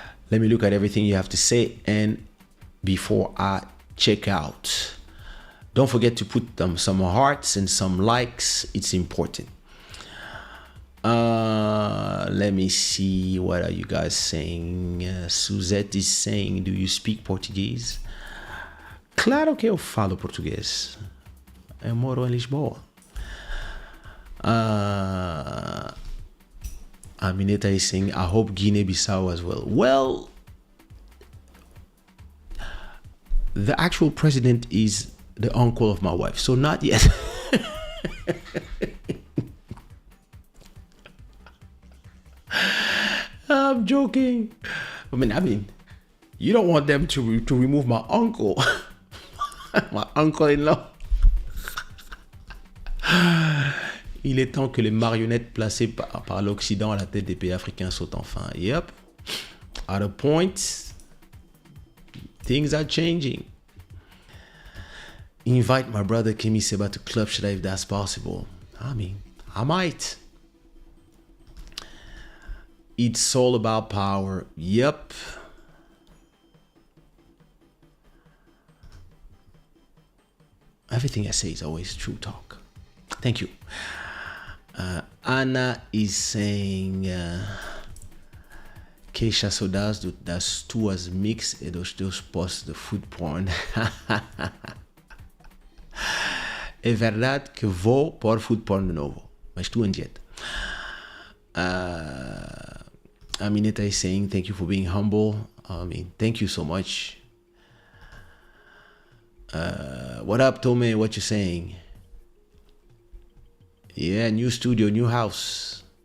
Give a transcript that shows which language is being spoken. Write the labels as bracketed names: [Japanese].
[English] Let me look at everything you have to say, and before I check out, don't forget to put some hearts and some likes. It's important. Let me see. What are you guys saying? Suzette is saying, do you speak Portuguese? [Portuguese] Claro que eu falo português. Eu moro em Lisboa. [English] Amineta is saying, I hope Guinea-Bissau as well. Well, the actual president is the uncle of my wife, so not yet. I'm joking. I mean, you don't want them to remove my uncle, my uncle-in-law. [French] Il est temps que les marionnettes placées par l'Occident à la tête des pays africains sautent enfin. [English] Yep. At a point, things are changing. Invite my brother Kemi Seba to Club Shada if that's possible. I mean, I might. It's all about power. Yep. Everything I say is always true talk. Thank you. Anna is saying, [Portuguese] Kaysha, das tuas mix e dos teus posts de food porn. É verdade que vou pôr food porn de novo, mas tu em dieta. [English] Amineta is saying, thank you for being humble. I mean, thank you so much. What up, Tome? What you saying? Yeah, new studio, new house.